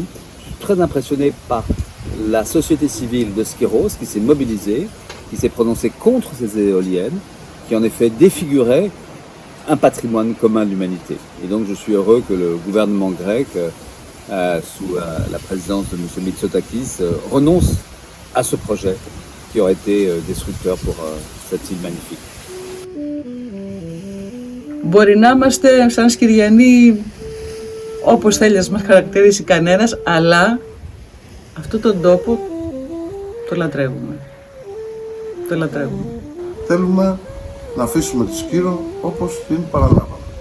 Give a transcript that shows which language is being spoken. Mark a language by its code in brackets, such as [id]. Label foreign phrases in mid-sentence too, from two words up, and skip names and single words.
[fr] Je suis très impressionné par la société civile de Skyros qui s'est mobilisée, qui s'est prononcée contre ces éoliennes, qui en effet défigurait un patrimoine commun de l'humanité. Et donc je suis heureux que le gouvernement grec, sous la présidence de M. Mitsotakis, renonce à ce projet qui aurait été destructeur pour cette île magnifique. [el] Μπορεί να είμαστε σαν Σκυριανοί όπως θέλει να μας χαρακτηρίσει κανένας, αλλά αυτόν τον τόπο το λατρεύουμε. Το λατρεύουμε. Θέλουμε να αφήσουμε τη Σκύρο όπως την παραλάβαμε.